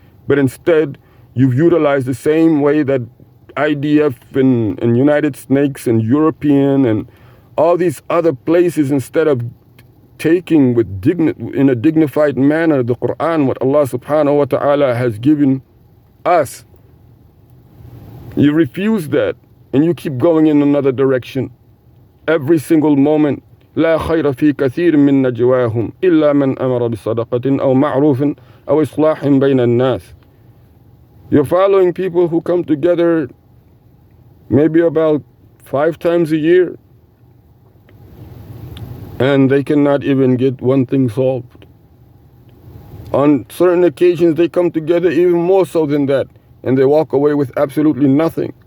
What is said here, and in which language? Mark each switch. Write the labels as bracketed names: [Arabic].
[English] But instead, you've utilized the same way that IDF and United Snakes and European and all these other places, instead of taking in a dignified manner the Quran, what Allah [Arabic] subhanahu wa ta'ala [English] has given us. You refuse that and you keep going in another direction. Every single moment. [Arabic] لا خير في كثير من نجواهم إلا من أمر بصدقة أو معروف أو إصلاح بين الناس. [English] You're following people who come together maybe about 5 times a year, and they cannot even get one thing solved. On certain occasions, they come together even more so than that, and they walk away with absolutely nothing.